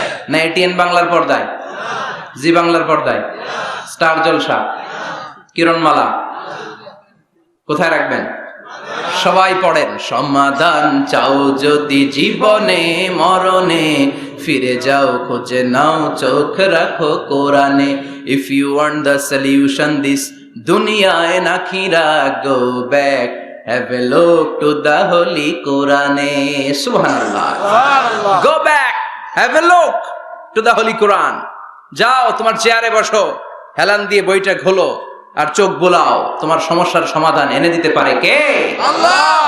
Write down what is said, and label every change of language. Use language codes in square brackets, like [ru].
[bn] না এটিএন বাংলার পর্দায়, জি বাংলার পর্দায়, স্টার জলসা, কিরণমালা, কোথায় রাখবেন? সবাই পড়েন। সমাধান চাও যদি জীবনে, মরণে ফিরে যাও, খুঁজে নাও, চোখ রাখো কোরআনে। [en] If you want the solution this dunya and akhirah, go back, have a look to the holy Quran. Subhanallah. Go back, have a look to the holy Quran. [bn] যাও তোমার চেয়ারে বসো, হেলান দিয়ে বইটা খোলো আর চোখ বোলাও। তোমার সমস্যার সমাধান এনে দিতে পারে কে? আল্লাহ।